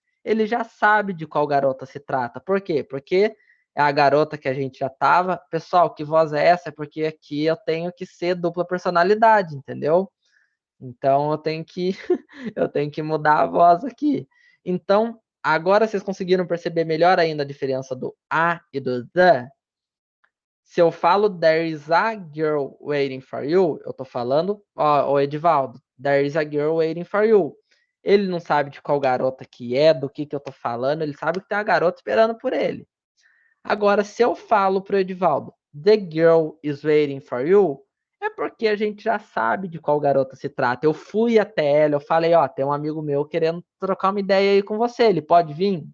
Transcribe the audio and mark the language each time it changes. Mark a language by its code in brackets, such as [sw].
[pt] Ele já sabe de qual garota se trata. Por quê? Porque é a garota que a gente já tava. Pessoal, que voz é essa? É porque aqui eu tenho que ser dupla personalidade, entendeu? Então eu tenho que eu tenho que mudar a voz aqui. Então, agora vocês conseguiram perceber melhor ainda a diferença do a e do the? Se eu falo [en] there is a girl waiting for you, [pt] eu tô falando, ó, o Edivaldo, [en] there is a girl waiting for you. [pt] Ele não sabe de qual garota que é, do que eu tô falando, ele sabe que tem uma garota esperando por ele. Agora, se eu falo pro Edivaldo, [en] the girl is waiting for you, [pt] é porque a gente já sabe de qual garota se trata. Eu fui até ela, eu falei, ó, tem um amigo meu querendo trocar uma ideia aí com você, ele pode vir?